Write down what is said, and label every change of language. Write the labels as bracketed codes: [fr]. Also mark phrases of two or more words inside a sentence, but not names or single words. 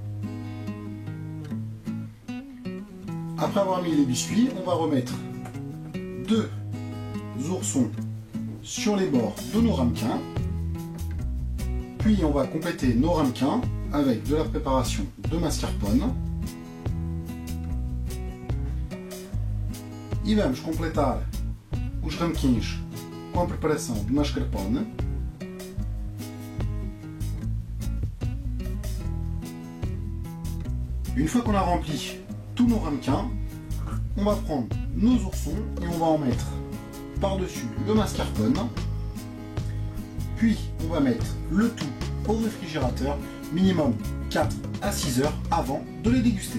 [fr] Après avoir mis les biscuits, on va remettre 2 oursons sur les bords de nos ramequins, puis on va compléter nos ramequins avec de la préparation de mascarpone. [pt] E vamos completar os ramequins com a preparação de mascarpone. [fr] Une fois qu'on a rempli tous nos ramequins, on va prendre nos oursons et on va en mettre par-dessus le mascarpone. Puis on va mettre le tout au réfrigérateur, minimum 4 à 6 heures avant de les déguster.